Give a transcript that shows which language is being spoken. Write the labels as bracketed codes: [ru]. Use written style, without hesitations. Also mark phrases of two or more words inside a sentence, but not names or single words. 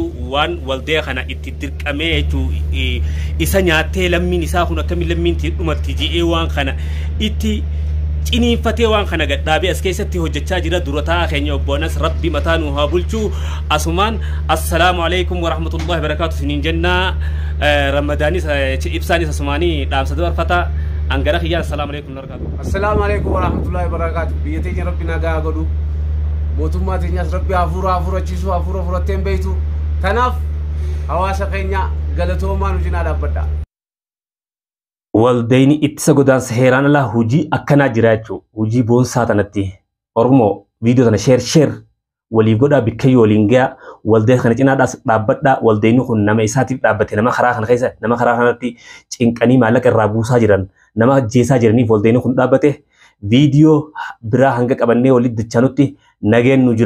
[om] waan waldee kana itti dirqamee jechuu isa nyaatee lammiin isaa kun akkamiin lammiin dhumatti ji'ee waan kana itti ciniinfatee waan kana gadhaabee as keessatti hojjechaa jira durataa keenya obbo Anas rabbi mataa nu haa bulchuu asumaan [ar] السلام عليكم ورحمة الله وبركاته [om] siniin jennaa ramadaanis ibsaanis asumaanii dhaamsa dabarfata angara khiyyaa [ar] السلام عليكم وبركاته. السلام عليكم ورحمة الله وبركاته. [om] Biyya teenya rabbi nagaa godhu mootummaa teenyas rabbi hafuurachiisu hafuura fudhatteen beeytu kanaaf hawaasa keenya galatoomaa nu cinaa dhaabbadha. Waldayni ittisa godaansa heeraan alaa hojii akkanaa jira jechuudha. Hojii boonsaa tanatti Oromoo viidiyoo tana sheer waliif godhaa bikkayyoo waliin gahaa waldee kana cinaa dhaabbadhaa waldayni kun nama isaatiif dhaabbate nama karaa kana keessa nama karaa kanatti cinqanii maallaqa irraa buusaa jiran nama ajjeesaa jiraniif waldayni kun dhaabbate viidiyoo biraa hanga qabannee walitti dachaanutti nageen nu jira.